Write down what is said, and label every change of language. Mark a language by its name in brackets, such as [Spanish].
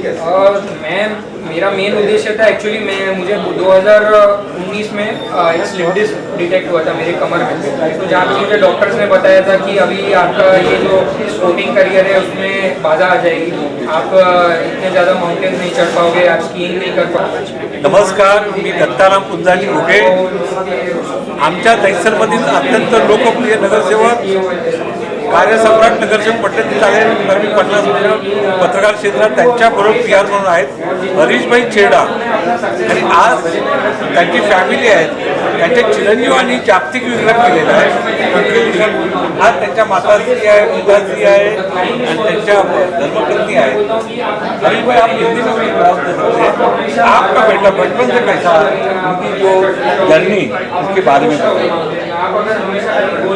[Hindi] और मेरा मेन उद्देश्य था एक्चुअली, मुझे 2019 में एक स्लिप डिस्क डिटेक्ट हुआ था मेरे कमर में। तो जहाँ पे मुझे डॉक्टर्स ने बताया था कि अभी आपका ये जो स्पोर्टिंग करियर है उसमें बाधा आ जाएगी, आप इतने ज़्यादा माउंटेन नहीं चढ़ पाओगे, आप स्कीइंग नहीं कर पाओगे। [Marathi] नमस्कार, मी दत्ताराम पुंजाजी घुगे, आमच्या दहिसरमधील अत्यंत लोकप्रिय नगरसेवक, कार्यसम्राट नगरसेवक पट्टणी चालेल, 50 पत्रकार क्षेत्रात त्यांच्याबरोबर PR म्हणून आहेत हरीशभाई छेडा, आणि आज त्यांची फॅमिली आहेत, त्यांच्या चिरंजीवांनी जागतिक विक्रम केलेला आहे। आज त्यांच्या माताश्री आहे, पिताश्री आहे आणि त्यांच्या धर्मपत्नी आहेत। [Hindi] हरीशभाई, आप हिंदी में भी बात कर सकते हैं, आपका बेटा बचपन से कैसा उनकी जो जर्नी उसके बारे में बताइए।